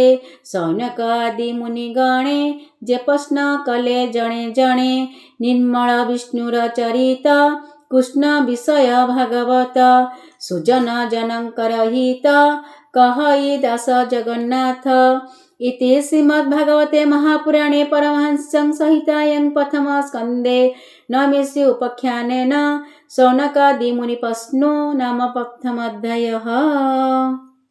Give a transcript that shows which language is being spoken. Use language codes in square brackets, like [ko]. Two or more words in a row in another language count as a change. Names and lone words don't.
[or] ସୌନକ ଆଦି ମୁନି ଗଣେ ଯେ ପ୍ରଶ୍ନ କଲେ ଜଣେ ଜଣେ। ନିର୍ମଳ ବିଷ୍ଣୁର ଚରିତ କୃଷ୍ଣ ବିଷୟ ଭାଗବତ। ସୁଜନ ଜନଙ୍କର ହିତ କହଇ ଦାସ ଜଗନ୍ନାଥ। [sa] इति श्रीमद्भागवते महापुराणे परमहंस संहितायां प्रथम स्कन्धे नमिषि उपाख्यानेन शौनकादिमुनिप्रश्नो नाम प्रथमोऽध्यायः।